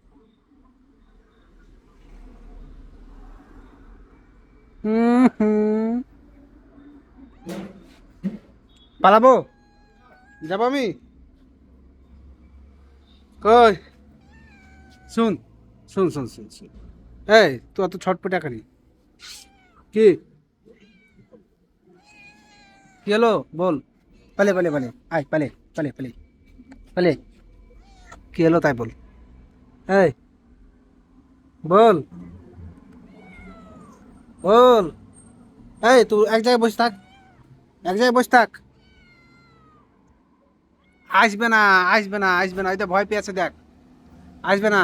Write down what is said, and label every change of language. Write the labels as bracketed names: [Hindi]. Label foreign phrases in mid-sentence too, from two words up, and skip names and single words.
[Bangla] হুম, পালাবো, যাবো আমি কই, শুন শুন শুন শুন শুন, এই তুই অত ছটপটা করি, কি কি হলো বল। পালে পালে পালে আয় পালে পালে পালে পালে, কি হলো তাই বল। এই বল বল, এই তুই এক জায়গায় বসে থাক, এক জায়গায় বসে থাক। আসবে না, আসবে না আসবে না, ওই তো ভয় পেয়েছে দেখ, আসবে না।